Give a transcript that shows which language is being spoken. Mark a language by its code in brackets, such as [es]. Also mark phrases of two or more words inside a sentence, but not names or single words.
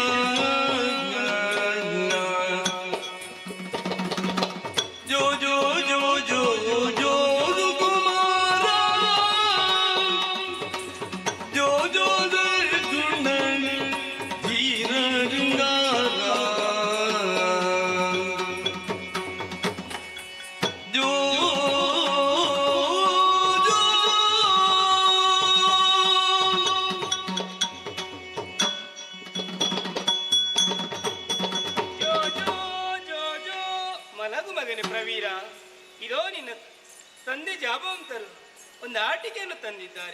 [kn] ಜೋ ಜೋ ಜೋ ಜೋ ಜೋ ಕುಮಾರ ಜೋ ಜೋ ಗುಣ ಧೀರಂಗಾರ ಜೋ ಜೋ ಮಲಗು ಮಗನೇ ಪ್ರವೀರ, ಇದೋ ನಿನ್ನ ತಂದೆ ಜಾಬವಂತರು ಒಂದು ಆಟಿಕೆಯನ್ನು ತಂದಿದ್ದಾರೆ.